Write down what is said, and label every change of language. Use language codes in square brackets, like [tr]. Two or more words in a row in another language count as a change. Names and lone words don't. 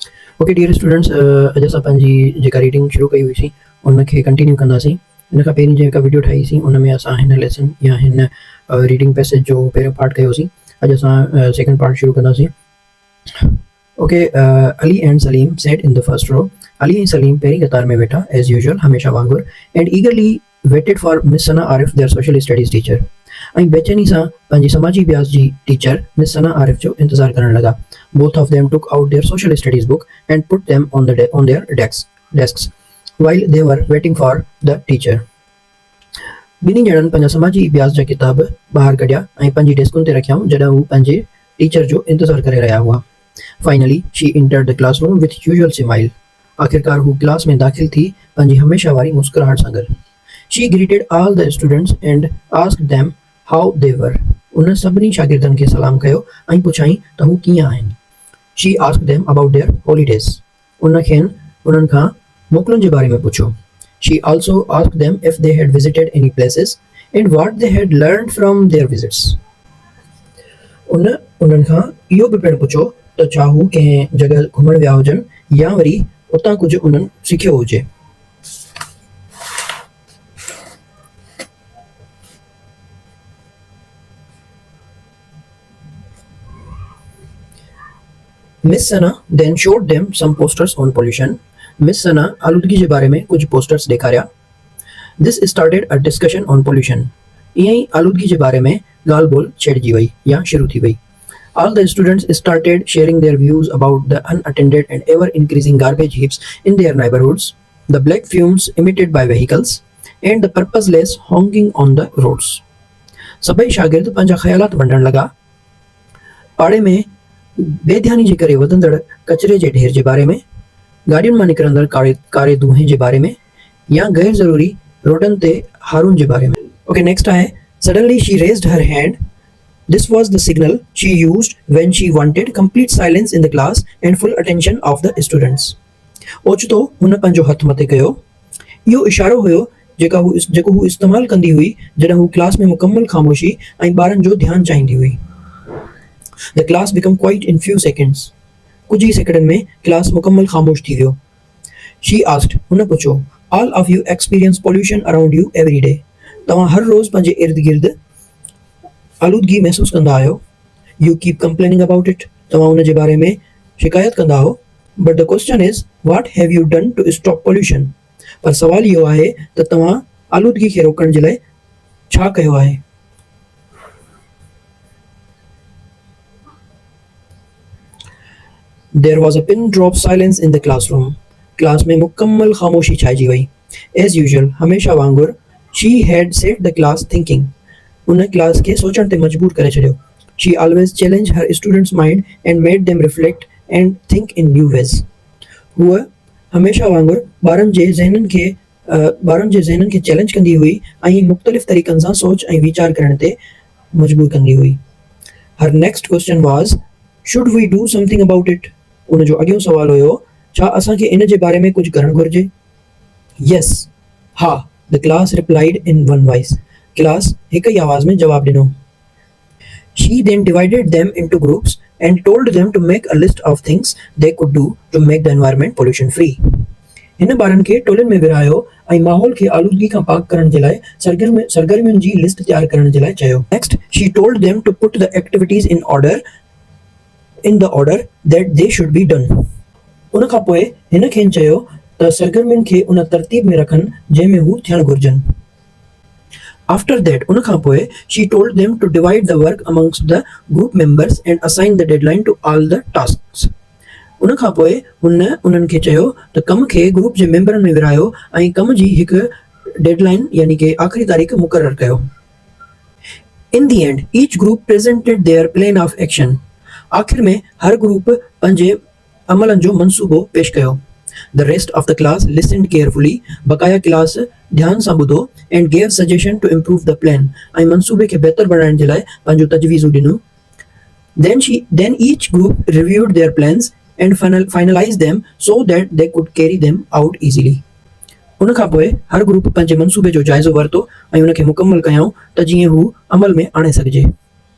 [en] Okay dear students, [sd] अॼु असां पंहिंजी जेका रीडिंग शुरू कई हुईसीं उनखे कंटिन्यू कंदासीं। इन खां पहिरीं जेका वीडियो ठाहीसीं उन में असां हिन लेसन या हिन [en] reading passage [sd] जो पहिरियों पार्ट कयोसीं। अॼु असां [en] second part [sd] शुरू कंदासीं। [en] Okay, Ali and Saleem sat in the first row. [sd] अली ऐं सलीम पहिरीं कतार में वेठा [en] as usual, [sd] हमेशा वांगुरु, [en] and eagerly waited for Miss Sana Arif their social studies teacher. [sd] ऐं बेचैनी सां पंहिंजी समाजी अभ्यास जी टीचर मिस सना आरिफ जो इंतज़ार करण लॻा। [en] Both of them took out their social studies book and put them on their desks while they were waiting for the teacher. [sd] ॿिन्ही ॼणनि पंहिंजा समाजी अभ्यास जा किताब ॿाहिरि कढिया ऐं पंहिंजी डेस्कुनि ते रखियाऊं जॾहिं हू पंहिंजे टीचर जो इंतज़ारु करे रहिया हुआ। [en] finally she entered the classroom with usual smile. [sd] आख़िरकार हू क्लास में दाख़िल थी पंहिंजी हमेशा वारी मुस्कुराहट सां गॾु। [en] She greeted all the students and asked them how they were. [sd] उन सभिनी शागिर्दनि खे सलाम कयो ऐं पुछाईं त हू कीअं आहिनि। [en] She asked them about their holidays. [sd] उन्हनि खां मोकलुनि जे बारे में पुछो। [en] She also asked them if they had visited any places and what they had learned from their visits. [sd] उन्हनि खां इहो बि पिणु पुछो त छा हू कंहिं जॻह घुमण विया हुजनि या वरी उतां कुझु उन्हनि सिखियो हुजे। [en] Miss Sana then showed them some posters on pollution. [sd] Miss Sana आलूदगी जे बारे में कुछ पोस्टर्स ॾेखारिया। [en] This started a discussion on pollution. [sd] ईअं ई आलूदगी जे बारे में ॻाल्हि ॿोल छेड़जी वई या शुरू थी वई। [en] All the students started sharing their views about the unattended and ever increasing garbage heaps in their neighborhoods, the black fumes emitted by vehicles, and the purposeless honking on the roads. [sd] सभई शागिर्द पंहिंजा ख़्यालात वंडण लॻा। पाड़े में बेध्यानी जे करे वधंदड़ कचरे जे ढेर जे बारे में, गाॾियुनि मां निकिरंदड़ कारे धुएं जे बारे में या गैर ज़रूरी रोडनि ते हारुनि जे बारे में। [en] Okay, next आहे suddenly she raised her hand. This was the signal she used when she wanted complete silence in the class and full attention of the students. [sd] ओचितो हुन पंहिंजो हथ मथे कयो। इहो इशारो हुयो जेको हू इस्तेमालु कंदी हुई जॾहिं हू क्लास में मुकमल ख़ामोशी ऐं ॿारनि जो ध्यानु चाहींदी हुई। [en] The class became quiet in few seconds. [sd] कुछ ही सेकंडनि में क्लास मुकम्मल खामोश थी वियो। [en] She asked, [sd] हुन पुछो, [en] all of you experience pollution around you every day. [sd] तव्हां हर रोज़ पंहिंजे इर्द गिर्द आलूदगी महसूस कंदा आहियो। [en] You keep complaining about it. [sd] तव्हां उन जे बारे में शिकायत कंदा हो। [en] But the question is, what have you done to stop pollution? [sd] पर सवाल इहो आहे त तव्हां आलूदगी खे रोकण जे लाइ छा कयो आहे। [en] There was a pin drop silence in the classroom. [sd] क्लास में मुकम्मल खामोशी छाइजी वई। [en] As usual, [sd] हमेशा वांगुरु, [en] she had set the class thinking. [sd] उन क्लास खे सोचण ते मजबूर करे छॾियो। [en] She always challenged her students' mind and made them reflect and think in new ways. [sd] हूअ हमेशा वांगुरु ॿारनि जे ज़हननि खे चैलेंज कंदी हुई ऐं मुख़्तलिफ़ तरीक़नि सां सोच ऐं वीचार करण ते मजबूर कंदी हुई। [en] Her next question was, should we do something about it? [sd] उन जो अॻियों सवाल हुयो, छा असांखे इन जे बारे में कुझु करणु घुरिजे? [en] Yes, हा, the class replied in one voice. [sd] क्लास हिक ई आवाज़ में जवाब ॾिनो। [en] She then divided them into groups and told them to make a list of things they could do to make the environment pollution free. [sd] हिन ॿारनि खे टोलियुनि में विरायो ऐं माहौल खे आलूदगी खां पाक करण जे लाइ सरगर्मियुनि जी लिस्ट तयारु करण जे लाइ चयो। [en] Next, she told them to put the activities in the order that they should be done. [sd] उन खां पोइ हिन खेनि चयो त सरगर्मियुनि खे उन तरतीब में रखनि जंहिं में हू थियणु घुरिजनि। [en] After that, [sd] उन खां पोइ [en] she told them to divide the work amongst the group members and assign the deadline to all the tasks. [sd] उन खां पोइ उन्हनि खे चयो त कम खे ग्रुप जे मेंबरनि में विरायो ऐं कम जी हिकु डेडलाइन यानी कि आख़िरी तारीख़ मुक़ररु कयो। [en] In the end, each group presented their plan of action. [sd] आख़िर में हर ग्रुप पंहिंजे अमलनि जो मंसूबो पेश कयो। [en] The rest of the class listened carefully. [sd] बकाया क्लास ध्यान सां ॿुधो [en] and gave suggestion to improve the plan. [sd] ऐं मंसूबे खे बहितर बणाइण जे लाइ पंहिंजो तजवीज़ूं ॾिनो। [en] Then each group reviewed their plans and finalized them so that they could carry them out easily. [sd] उन खां पोइ हर ग्रुप पंहिंजे मंसूबे जो जाइज़ो वरितो ऐं उन खे मुकमल कयऊं त जीअं हू अमल में आणे सघिजे।